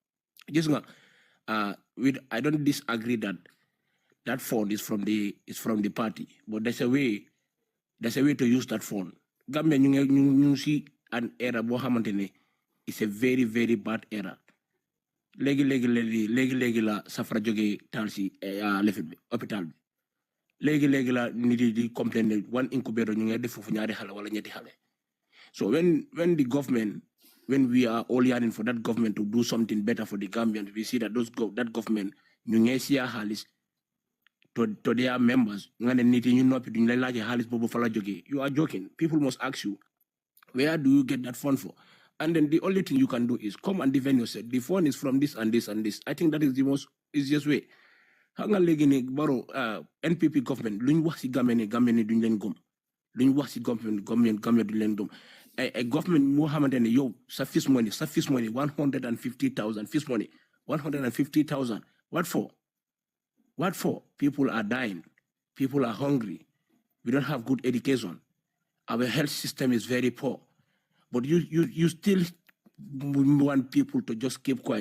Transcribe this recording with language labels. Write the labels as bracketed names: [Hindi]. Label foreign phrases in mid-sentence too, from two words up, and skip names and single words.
[English] I don't disagree that fund is from the party, but there's a way to use that fund. Gambia you see an error Mohammed is a very, very bad error. [Wolof] Legi la safara joge talsi lefet hospital bi. Legi la niti di [English] complain one incubator [Wolof] ñu ngi def fofu ñaari xale wala ñetti xale. [English] So when the government, when we are all yearning for that government to do something better for the Gambians, we see that that government [Wolof] ñu ngi siya xaalis [English] to their members. [Wolof] Nga ne niti ñu noppi duñ lay laaj xaalis bobu fa la joge. [English] You are joking. People must ask you, where do you get that fund for? And then the only thing you can do is come and defend yourself. The fund is from this and this and this. I think that is the most easiest way. [Wolof] Hanga legi ne baro NPP government luñ wax ci gamene duñ leen gom. Luñ wax ci government duñ leen gom. A government moo xamantene yow sa [English] fis money [Wolof] 150,000 [English] fis money [Wolof] 150,000. [English] What for? What for? People are dying. People are hungry. We don't have good education. Our health system is very poor. But you still want people to just keep quiet.